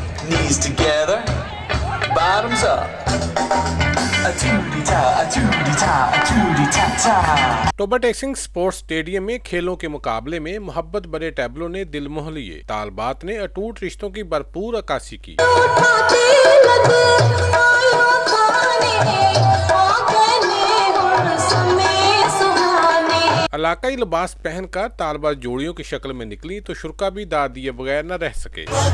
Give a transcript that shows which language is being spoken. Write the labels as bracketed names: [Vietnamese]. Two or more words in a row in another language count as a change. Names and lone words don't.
[English] knees together, bottoms up. A tootie-ta, a tootie-ta, a tootie-ta-ta. [Urdu] ٹوبہ ٹیک سنگھ [English] sports stadium [Urdu] میں کھیلوں کے مقابلے میں محبت بھرے ٹیبلوں نے دل موہ لیے. طالبات نے اٹوٹ رشتوں کی بھرپور عکاسی کی۔ علاقائی لباس پہن کر طالبات جوڑیوں کی شکل میں نکلی تو شرکا بھی داد دیے بغیر نہ رہ سکے.